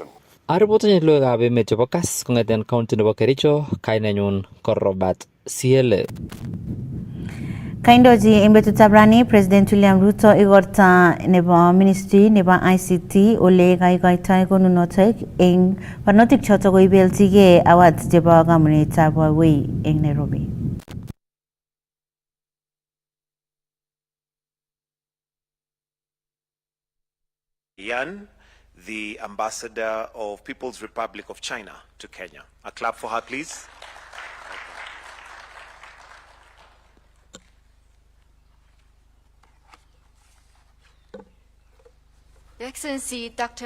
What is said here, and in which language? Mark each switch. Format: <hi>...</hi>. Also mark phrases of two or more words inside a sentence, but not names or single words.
<kln>Aripotonye logoiwekab emet chebo Kass kong'eten county nebo Kericho, kainenyun ko Robert Siele. Kaindochi eng betutab rani President William Ruto igorta nebo Ministry nebo ICT ole kaikoitoi konunotok eng barnotik chotok koibelchigei award chebo kamunetab Huawei eng Nairobi.</kln> <en>Yan, the ambassador of People's Republic of China to Kenya. A clap for her, please. Your Excellency Dr.</en>